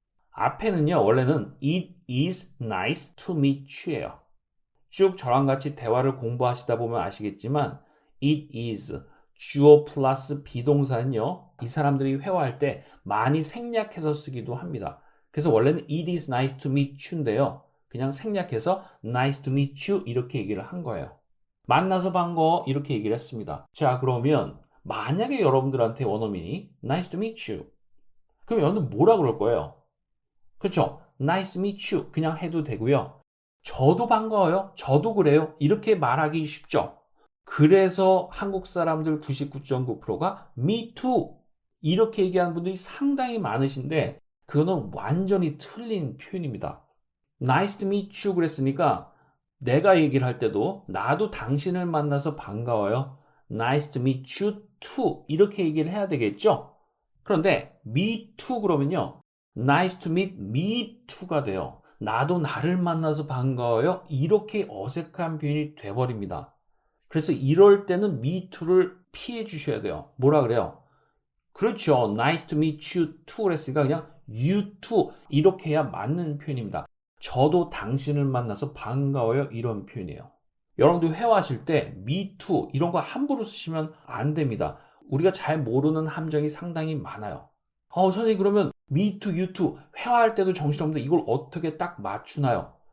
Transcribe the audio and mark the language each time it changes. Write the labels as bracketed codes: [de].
[ko] 앞에는요, 원래는 [en] It is nice to meet you예요. [ko] 쭉 저랑 같이 대화를 공부하시다 보면 아시겠지만 It is 주어 플러스 비동사는요, 이 사람들이 회화할 때 많이 생략해서 쓰기도 합니다. 그래서 원래는 [en] It is nice to meet you인데요. [ko] 그냥 생략해서 [en] nice to meet you [ko] 이렇게 얘기를 한 거예요. 만나서 반가워 이렇게 얘기를 했습니다. 자, 그러면 만약에 여러분들한테 원어민이 [en] nice to meet you. [ko] 그럼 여러분들 뭐라 그럴 거예요? 그렇죠? [en] Nice to meet you [ko] 그냥 해도 되고요. 저도 반가워요. 저도 그래요. 이렇게 말하기 쉽죠. 그래서 한국 사람들 99.9%가 [en] me too [ko] 이렇게 얘기하는 분들이 상당히 많으신데 그거는 완전히 틀린 표현입니다. [en] Nice to meet you [ko] 그랬으니까 내가 얘기를 할 때도 나도 당신을 만나서 반가워요. [en] Nice to meet you too [ko] 이렇게 얘기를 해야 되겠죠? 그런데 [en] me too [ko] 그러면요. [en] Nice to meet me too가 돼요. [ko] 나도 나를 만나서 반가워요. 이렇게 어색한 표현이 돼버립니다. 그래서 이럴 때는 [en] me too [ko] 를 피해 주셔야 돼요. 뭐라 그래요? 그렇죠. [en] Nice to meet you too [ko] 그랬으니까 그냥 [en] you too [ko] 이렇게 해야 맞는 표현입니다. 저도 당신을 만나서 반가워요. 이런 표현이에요. 여러분들 회화하실 때 [en] me too [ko] 이런 거 함부로 쓰시면 안 됩니다. 우리가 잘 모르는 함정이 상당히 많아요. 선생님 그러면 [en] me too, you too [ko] 회화할 때도 정신없는데 이걸 어떻게 딱 맞추나요?